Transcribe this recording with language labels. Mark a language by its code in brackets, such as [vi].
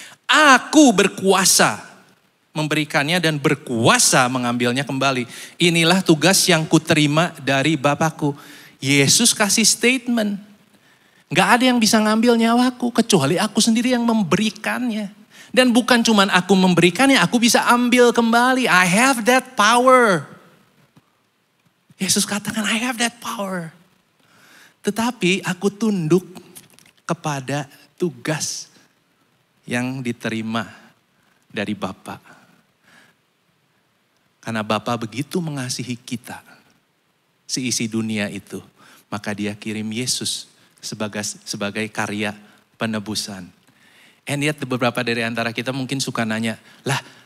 [id] Aku berkuasa memberikannya dan berkuasa mengambilnya kembali. Inilah tugas yang kuterima dari Bapakku. Yesus kasih statement. Gak ada yang bisa ngambil nyawaku kecuali aku sendiri yang memberikannya. Dan bukan cuman aku memberikannya, aku bisa ambil kembali. [en] I have that power. [id] Yesus katakan, [en] I have that power. [id] Tetapi aku tunduk kepada tugas yang diterima dari Bapa. Karena Bapa begitu mengasihi kita, seisi dunia itu. Maka dia kirim Yesus sebagai karya penebusan. And yet beberapa dari antara kita mungkin suka nanya, lah